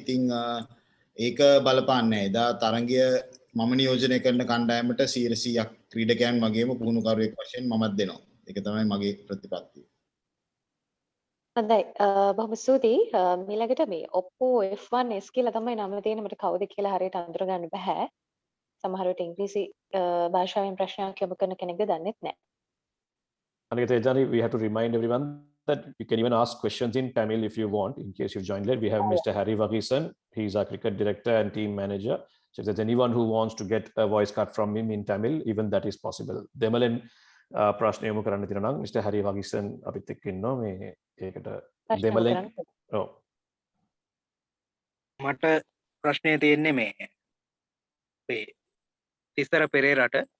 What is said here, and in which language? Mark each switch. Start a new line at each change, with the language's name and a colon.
Sinhala: ඉතින් ඒක බලපාන්නේ එදා තරගය මම නියෝජනය කරන කණ්ඩායමට 100%ක් ක්‍රීඩකයන් වගේම පුහුණුකරුවෙක් වශයෙන් මමත් දෙනවා. ඒක තමයි මගේ ප්‍රතිපත්තිය. හොඳයි. බොහොම ස්තුතියි. මීළඟට මේ ඔප්පෝ F1 S කියලා තමයි නම තියෙන්නේ. මට කවුද කියලා හරියට අඳුර ගන්න බෑ. සමහර විට ඉංග්‍රීසි භාෂාවෙන් ප්‍රශ්නයක් යොමු කරන කෙනෙක්ද දන්නෙත් නැහැ.
English: Anika Tejani, we have to remind everyone that you can even ask questions in Tamil if you want, in case you've joined late. We have Mr. Harry Vagisan. He's our cricket director and team manager. So if there's anyone who wants to get a voice cut from him in Tamil, even that is possible.
Sinhala: Demalen ප්‍රශ්න යොමු කරන්න තියෙනවා නම් Mr. Harry Vagisan අපිත් එක්ක ඉන්නවා මේ ඒකට දෙමළෙන්. ඔව්. මට ප්‍රශ්නය තියෙන්නේ මේ තිසර පෙරේරාට.